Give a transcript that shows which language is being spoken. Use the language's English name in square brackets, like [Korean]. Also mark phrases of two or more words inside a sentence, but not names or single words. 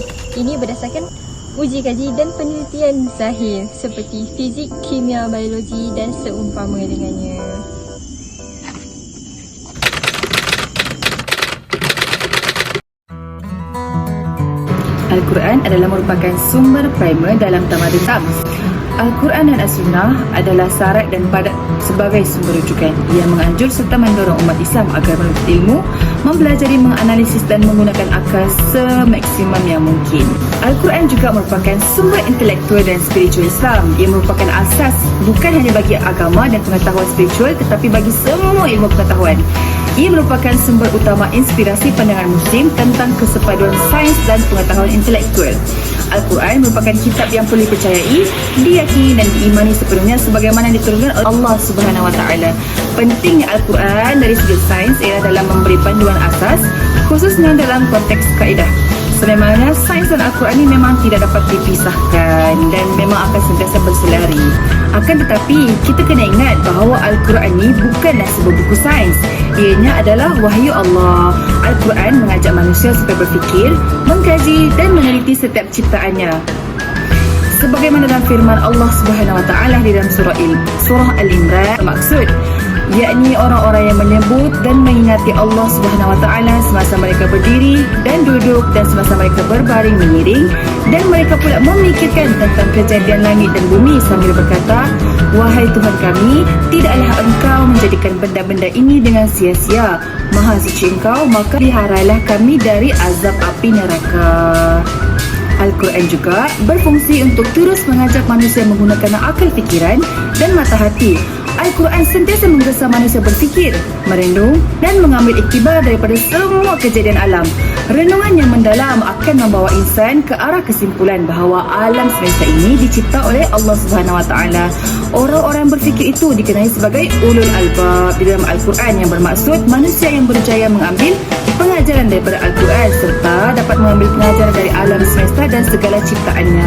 [Malay] Ini berdasarkan uji kaji dan penelitian zahir seperti fizik, kimia, biologi dan seumpama dengannya. Al-Quran adalah merupakan sumber primer dalam tamadun Islam. Al-Quran dan As-Sunnah adalah syarat dan padat sebagai sumber rujukan. Ia menganjur serta mendorong umat Islam agar menuntut ilmu, mempelajari, menganalisis dan menggunakan akal semaksimum yang mungkin. Al-Quran juga merupakan sumber intelektual dan spiritual Islam. Ia merupakan asas bukan hanya bagi agama dan pengetahuan spiritual tetapi bagi semua ilmu pengetahuan. Ia merupakan sumber utama inspirasi pandangan Muslim tentang kesepaduan sains dan pengetahuan intelektual. Al-Quran merupakan kitab yang perlu dipercayai, diyakini dan diimani sepenuhnya sebagaimana diturunkan oleh Allah [Arabic] سبحانه وتعالى. [Malay] Pentingnya Al-Quran dari sudut sains ialah dalam memberi panduan asas, khususnya dalam konteks kaedah. Sebenarnya sains dan Al-Quran ini memang tidak dapat dipisahkan dan memang akan sentiasa berselari. Akan tetapi, kita kena ingat bahawa Al-Quran ini bukanlah sebuah buku sains. Ianya adalah wahyu Allah. Al-Quran mengajak manusia supaya berfikir, mengkaji dan meneliti setiap ciptaannya. Sebagaimana dalam firman Allah [Arabic] سبحانه وتعالى [Malay] di dalam surah Al-Imran, maksud yakni orang-orang yang menyebut dan mengingati Allah [Arabic] سبحانه وتعالى [Malay] semasa mereka berdiri dan duduk dan semasa mereka berbaring menyiring, dan mereka pula memikirkan tentang kejadian langit dan bumi sambil berkata, wahai Tuhan kami, tidaklah Engkau menjadikan benda-benda ini dengan sia-sia. Maha suci Engkau, maka peliharalah kami dari azab api neraka. Al-Quran juga berfungsi untuk terus mengajak manusia menggunakan akal fikiran dan mata hati. Al-Quran sentiasa menggesa manusia berfikir, merenung dan mengambil iktibar daripada semua kejadian alam. Renungan yang mendalam akan membawa insan ke arah kesimpulan bahawa alam semesta ini dicipta oleh Allah [Arabic] سبحانه وتعالى. [Malay] Orang-orang berfikir itu dikenali sebagai [Arabic] أولو الألباب [Malay] di dalam Al-Quran, yang bermaksud manusia yang berjaya mengambil pengajaran daripada Al-Quran serta dapat mengambil pengajaran dari alam semesta dan segala ciptaannya.